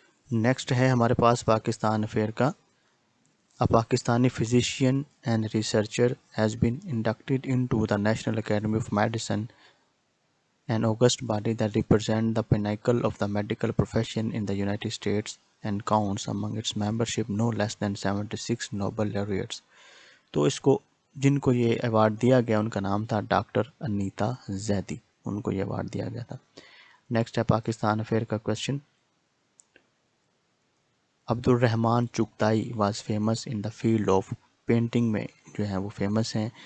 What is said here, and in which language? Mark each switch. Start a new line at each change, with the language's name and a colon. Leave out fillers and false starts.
Urdu: Next ہے ہمارے پاس Pakistan affair کا.
English: A Pakistani physician and researcher has been inducted into the National Academy of Medicine, an august body that represents the pinnacle of the medical profession in the United States and counts among its membership no less than 76 Nobel laureates.
Urdu: تو اس کو جن کو یہ award دیا گیا ان کا نام تھا ڈاکٹر انیتا زیدی، ان کو یہ ایوارڈ دیا گیا تھا. نیکسٹ ہے پاکستان افیئر کا کویشچن.
English: Abdur Rahman Chughtai was famous in the field of painting
Urdu: میں جو ہے وہ فیمس ہیں.